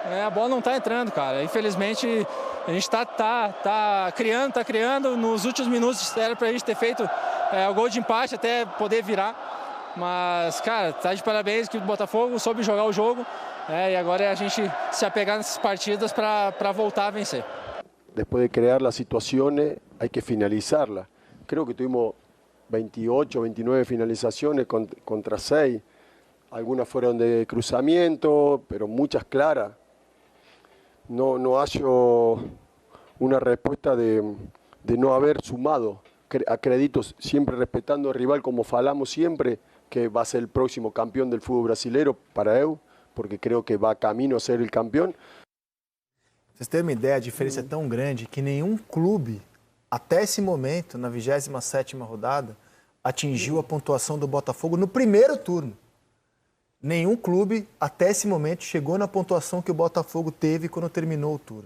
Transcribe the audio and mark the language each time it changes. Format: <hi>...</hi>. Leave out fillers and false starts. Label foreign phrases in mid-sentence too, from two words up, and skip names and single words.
<pt>A bola não está entrando, cara. Infelizmente, a gente tá criando. Nos últimos minutos era para a gente ter feito o gol de empate até poder virar. Mas, cara, tá de parabéns, a equipe do Botafogo soube jogar o jogo, e agora é a gente se apegar nessas partidas para voltar a vencer. Depois de criar as situações,</pt> <es>hay que finalizarlas. Creo que tuvimos 28, 29 finalizaciones contra 6. Algunas fueron de cruzamiento, pero muchas claras. No hallo una respuesta de no haber sumado. Acredito, siempre respetando al rival, como falamos siempre, que va a ser el próximo campeón del fútbol brasileiro para eu, porque creo que va camino a ser el campeón.</es> <pt>Vocês terem uma ideia, a diferença é tão grande que nenhum clube, até esse momento, na 27ª rodada, atingiu a pontuação do Botafogo no primeiro turno. Nenhum clube, até esse momento, chegou na pontuação que o Botafogo teve quando terminou o turno.</pt>